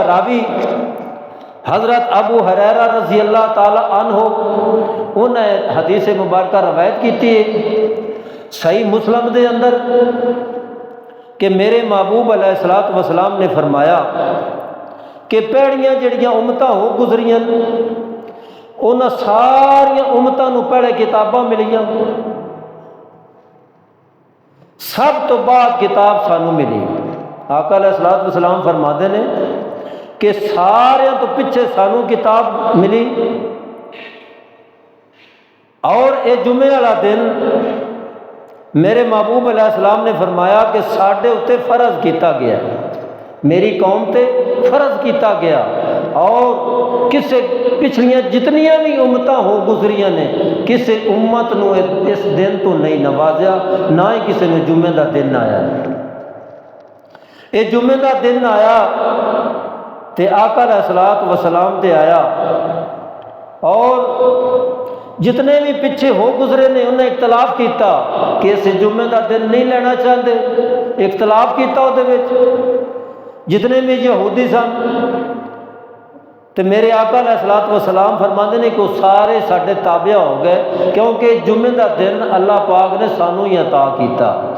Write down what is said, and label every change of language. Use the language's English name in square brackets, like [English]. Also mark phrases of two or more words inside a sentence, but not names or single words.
[Urdu] راوی حضرت ابو ہریرہ رضی اللہ تعالی عنہ انہیں حدیث مبارکہ روایت کی ہے [Punjabi] صحیح مسلم دے اندر کہ میرے محبوب علیہ الصلوۃ والسلام نے فرمایا کہ پیڑیاں جڑیاں امتاں ہو گزریاں انہاں ساریاں امتاں نو پہلے کتاباں ملیاں، سب تو بعد کتاب سانو ملی۔ آقا علیہ الصلوۃ والسلام [Urdu] فرماتے ہیں کہ [Punjabi] سارے تو پیچھے سانو کتاب ملی، اور اے جمعے والا دن میرے محبوب علیہ السلام نے فرمایا کہ ساڈے اتے فرض کیتا گیا، میری قوم تے فرض کیتا گیا، اور کسے پچھلیاں جتنیاں بھی امتاں ہو گزریاں نے کسے امت نو اس دن تو نہیں نوازیا، نہ ہی کسے نے جمعے دا دن آیا۔ اے جمعے دا دن آیا تے آقا علیہ الصلوۃ والسلام تے آیا، اور جتنے بھی پیچھے ہو گزرے نے انہیں اختلاف کیتا کہ اس جمعے دا دن نہیں لینا چاہتے، اختلاف کیتا وہ جتنے بھی یہودی سن، تو میرے آقا علیہ الصلوۃ والسلام فرماتے ہیں کہ وہ سارے ساڈے تابع ہو گئے، کیونکہ جمعے دا دن اللہ پاک نے سانو ہی عطا کیتا۔